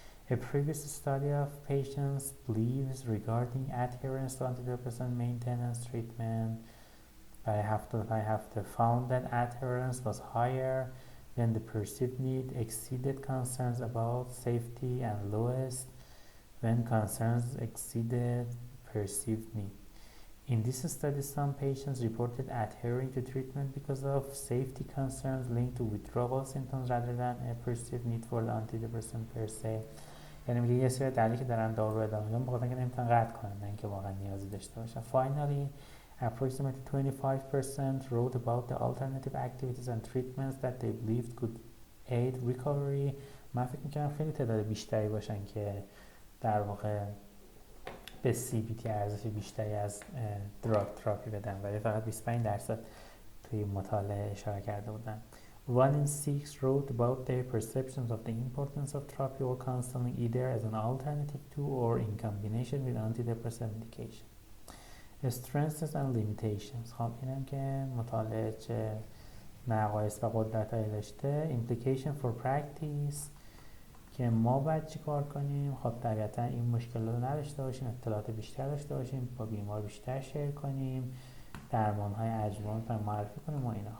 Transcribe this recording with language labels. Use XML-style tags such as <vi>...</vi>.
<en>A previous study of patients' beliefs regarding adherence to antidepressant maintenance treatment by Hafter found that adherence was higher when the perceived need exceeded concerns about safety, and lowest when concerns exceeded perceived need. In this study, some patients reported adhering to treatment because of safety concerns linked to withdrawal symptoms rather than a perceived need for the antidepressant per se.</en> <fa>یعنی میگه یه سری دلیلی که دارن دارو ادامه میدن بخاطر اینکه نمیتونن قطع کنن، نه اینکه واقعا نیازی داشته باشن.</fa> <en>Finally, approximately 25% wrote about the alternative activities and treatments that they believed could aid recovery.</en> <fa>من فکر میکنم خیلی تعداد بیشتری باشن که در واقع به CBT ارزش بیشتری از دراگ تراپی بدن، ولی فقط 25% توی مطالعه اشاره کرده بودن.</fa> <en>1 in 6 wrote about their perceptions of the importance of therapy or counseling either as an alternative to or in combination with antidepressant medication. strengths and limitations.</en> <fa>خب اینم که مطالعه چه نقایص و قدرت‌هایی داشته.</fa> <en>implication for practice</en> <fa>که ما باید چی کار کنیم؟ خب طبیعتا این مشکلات رو نداشته باشیم، اطلاعات بیشتر داشته باشیم، با بیمار بیشتر شیر کنیم، درمان‌های ارجمند رو معرفی کنیم و اینا.</fa>